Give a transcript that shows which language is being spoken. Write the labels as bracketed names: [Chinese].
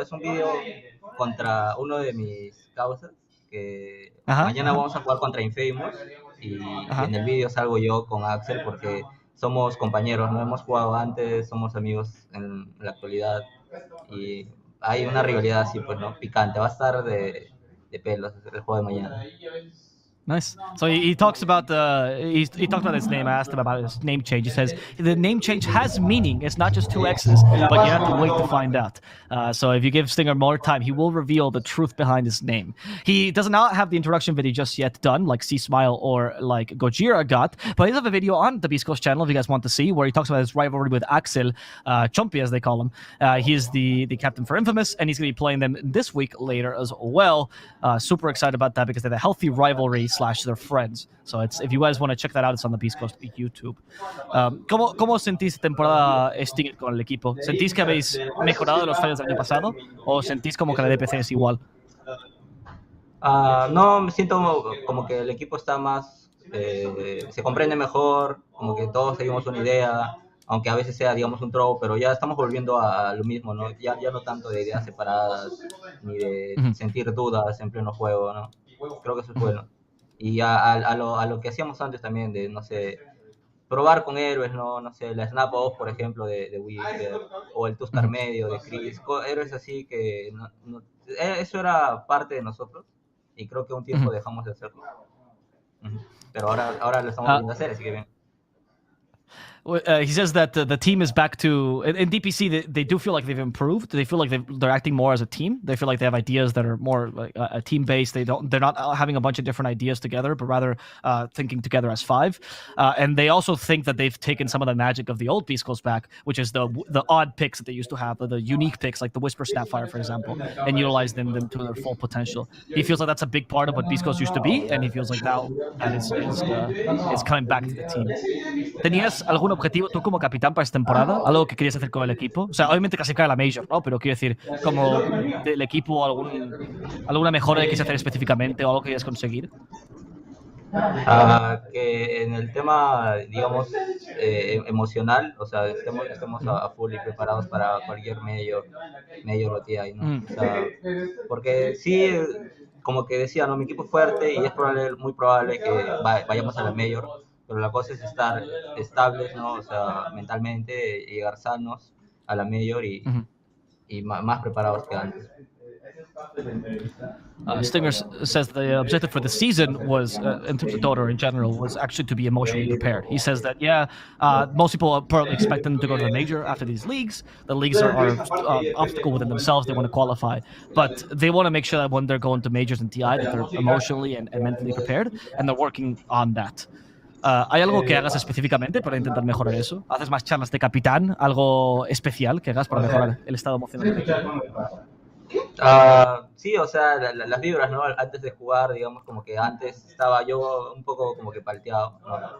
[Spanish] Es un vídeo contra uno de mis causas, que mañana vamos a jugar contra Infamous, y en el vídeo salgo yo con Axel porque somos compañeros, no hemos jugado antes, somos amigos en la actualidad y hay una rivalidad así, pues, ¿no? Picante. Va a estar de pelos el juego de mañana. [English] Nice. So he talks about he talked about his name. I asked him about his name change. He says the name change has meaning. It's not just 2 X's, but you have to wait to find out. So if you give Stinger more time, he will reveal the truth behind his name. He does not have the introduction video just yet done, like C-Smile or like Gojira got, but he does have a video on the Beast Coast channel if you guys want to see, where he talks about his rivalry with Axel, Chompy as they call him. He's the captain for Infamous, and he's going to be playing them this week later as well. Super excited about that because they have a healthy rivalry / they're friends. So if you guys want to check that out, it's on the Beast Coast YouTube. [Spanish] ¿Cómo sentís temporada Stinger con el equipo? ¿Sentís que habéis mejorado los fallos del año pasado o sentís como que la DPC es igual? No, me siento como que el equipo está más, se comprende mejor, como que todos seguimos una idea, aunque a veces sea, digamos, un troll, pero ya estamos volviendo a lo mismo, ¿no? Ya no tanto de ideas separadas, ni de sentir dudas en pleno juego, ¿no? Creo que eso es bueno. Y a lo que hacíamos antes también, de, no sé, probar con héroes, no sé, la Snap Off, por ejemplo, de Whisper, o el Tuscar medio de Chris, héroes así que eso era parte de nosotros, y creo que un tiempo dejamos de hacerlo. Pero ahora lo estamos volviendo a hacer, así que bien. [English] He says that the team is back to in DPC. They do feel like they've improved. They feel like they're acting more as a team. They feel like they have ideas that are more like a team based. They're not having a bunch of different ideas together, but rather thinking together as 5. And they also think that they've taken some of the magic of the old Beast Coast back, which is the odd picks that they used to have, the unique picks like the Whisper Snapfire, for example, and utilize them to their full potential. He feels like that's a big part of what Beast Coast used to be, and he feels like now that is coming back to the team. [Spanish] ¿Tenías algún objetivo tú como capitán para esta temporada? ¿Algo que querías hacer con el equipo? O sea, obviamente clasificar a la Major, ¿no? Pero quiero decir, como del equipo, alguna mejora que quieres hacer específicamente o algo que quieres conseguir. Que en el tema, digamos, emocional, o sea, estemos a full y preparados para cualquier medio o TI, ¿no? O sea, porque sí, como que decía, ¿no? Mi equipo es fuerte y es muy probable que vayamos a la mayor, pero la cosa es estar estables, ¿no? O sea, mentalmente, llegar sanos a la mayor y más preparados que antes. [English] Stinger says the objective for the season was, in terms of Dota in general, was actually to be emotionally prepared. He says that, most people probably expect them to go to the major after these leagues. The leagues are obstacle within themselves. They want to qualify. But they want to make sure that when they're going to majors and TI, that they're emotionally and mentally prepared, and they're working on that. [Spanish] ¿Hay algo que hagas específicamente para intentar mejorar eso? ¿Haces más charlas de capitán? ¿Algo especial que hagas para mejorar el estado emocional del equipo? Sí, o sea, las vibras, ¿no? Antes de jugar, digamos, como que antes estaba yo un poco como que palteado, ¿no?